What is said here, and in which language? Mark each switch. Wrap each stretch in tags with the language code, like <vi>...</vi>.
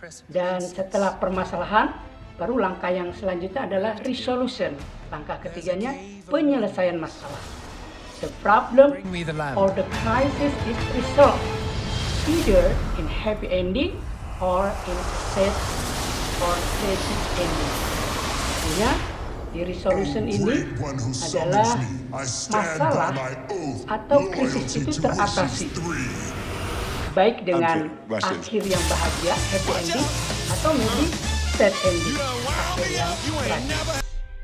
<id>Dan setelah permasalahan, baru langkah yang selanjutnya adalah resolution. Langkah ketiganya penyelesaian masalah.</id> <en>The problem or the crisis is resolved either in happy ending or in sad or tragic ending.</en> <id>Artinya di resolution ini adalah masalah atau krisis itu teratasi, baik dengan akhir yang bahagia, happy ending, atau</id> <en>maybe sad ending,</en> <id>akhir yang tragis.</id>